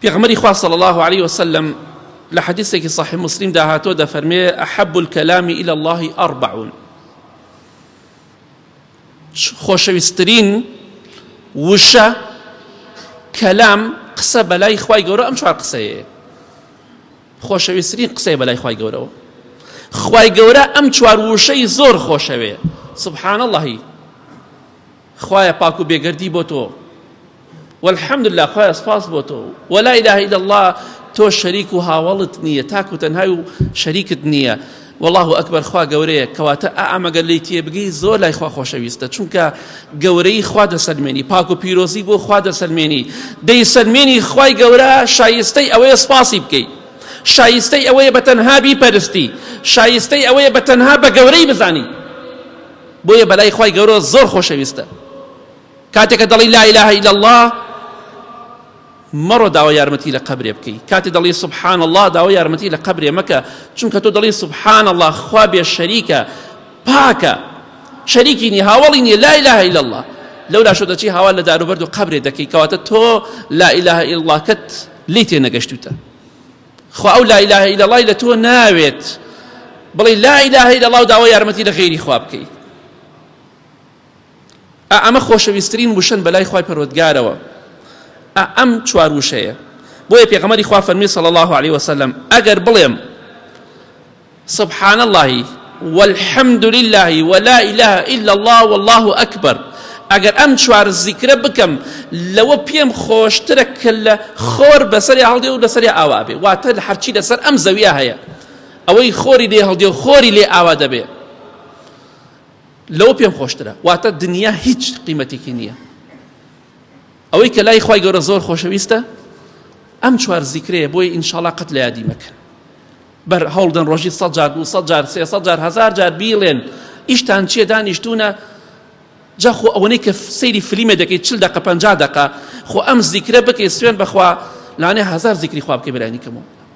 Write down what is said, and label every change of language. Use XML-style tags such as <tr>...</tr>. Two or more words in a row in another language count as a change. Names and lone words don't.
<ckb>پێغەمبەری خوا</ckb> <ar>صلی الله عليه وسلم</ar> <ckb>لحديثك صحيح مسلم دا هاتو دا فرمي</ckb> <ar>أحب الكلام إلى الله</ar> <ckb>4 خوشويسترين وشا كلام قسە بەلای خوای گەورە ئەم 4 قسەیە خۆشەویستترین قسەی بەلای خوای گەورەوە خوای گەورە ئەم 4 وشەی زۆر خۆشەوێ</ckb> <ar>سبحان الله</ar> <ckb>خوایە پاک و بێگەردی بۆ تۆ</ckb> <ar>والحمد لله</ar> <ckb>خوایە سپاس بۆ تۆ</ckb> <ar>ولا إله إلا الله</ar> <ckb>تۆ شەریک و هاوڵت نییە تاک و تەنهای و شەریکت نییە</ckb> <ar>والله ئەکبەر</ar> <ckb>خوا گەورەیە کەواتە ئەمەگەر لی تێبگەی زۆر لای خوا خۆشەویستە چونکە گەورەی خوا دەسەلمێنی پاک و پیرۆزی بۆ خوا دەسەلمێنی دەیسەلمێنی خوای گەورە شایستەی ئەوەیە سپاسی بکەیت شایستەی ئەوەیە بەتەنها بیپەرستی شایستەی ئەوەیە بەتەنها بە گەورەی بزانی بۆیە بەلای خوای گەورە زۆر خۆشەویستە کاتێککە دەڵی</ckb> <ar>لا إله إلا الله</ar> <ckb>مەڕۆ داوای یارمەتی لە قەبرێ بکەی کاتێ دەڵی</ckb> <ar>سبحان الله</ar> <ckb>داوای یارمەتی لە قەبرێ مەکە چونکە تۆ دەڵی</ckb> <ar>سبحان الله</ar> <ckb>خوا بێ شەریکە پاکە شەریکی نی هاوڵی نییە</ckb> <ar>لا إله إلا الله</ar> <ckb>لەولا شۆ دەچی هاوال لە داروبەرد و قەبرێ دەکەی کەواتە تۆ</ckb> <ar>لا إله إلا الله</ar> <ckb>کەت لی تێ نەگەشتوتە خوا ئەو</ckb> <ar>لا إله إلا الله</ar> <ckb>لە تۆ ناوێت بڵێ</ckb> <ar>لا إله إلا الله</ar> <ckb>و داوای یارمەتی لە غەیری خوا بکەی ئەمە خۆشەویستترین وشەن بەلای خوای پەروەردگارەوە ئەم 4 وشەیە بۆیە پێغەمبەری خوا فەرمی</ckb> <ar>صلی الله عليه وسلم</ar> <ckb>ئەگەر بڵێم</ckb> <ar>سبحان الله والحمد لله ولا إله إلا الله والله أكبر</ar> <ckb>ئەگەر ئەم 4 زیکرە بکەم لەوە پێم خۆشترە کە لە خۆر بەسەری هەڵدێ و لەسەری ئاوا بێ واتە لە هەرچی لەسەر ئەم زەویە هەیە ئەوەی خۆری لێ هەڵدێ و خۆری لێ ئاوا دەبێ لەوە پێم خۆشترە واتە دنیا هیچ قیمەتێکی نییە ئەوەی کە لای خوای گەورە زۆر خۆشەویستە ئەم 4 زیکرەیە بۆی ئینشاڵڵا قەت لە یادی مەکەن بەر هەوڵدەن ڕۆژی 100 جار 200 جار 300 جار 1000 جار بیڵێن ئیشتان چیە دانیشتوونە جا خۆ ئەوەنەی کە سەیری فلیمە دەکەیت 40 دقیقە 50 دقیقە خۆ ئەم زیکرە بکەی سوێن بەخوا لانێ 1000 زیکری خوا بکەی بەلای نیکەمەوە</ckb>